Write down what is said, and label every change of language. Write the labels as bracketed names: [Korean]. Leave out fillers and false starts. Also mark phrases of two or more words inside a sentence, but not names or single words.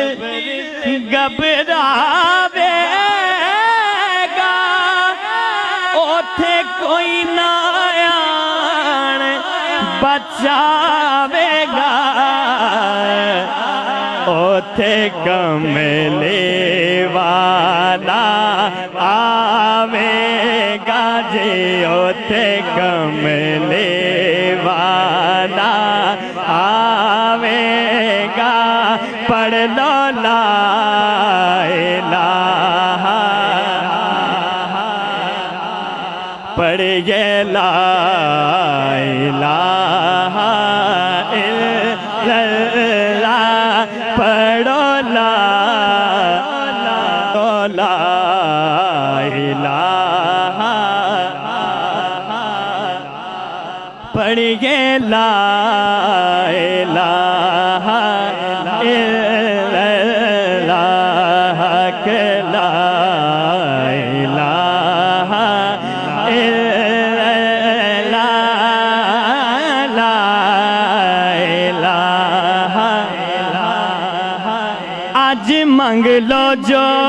[Punjabi] گھبراویگا اوتھے کوئی نہ آن بچاویگا اوتھے کملی والا آویگا جی اوتھے کملی والا آویگا پڑھ لو [Arabic] لا إله [Punjabi] پڑھیے [Arabic] لا إله إلا الله [Punjabi] پڑھو لا इलाहा पढ़िए ला [Arabic] إله إلا الله [Punjabi] کے [Arabic] لا إله [Punjabi] اج منگ لو جو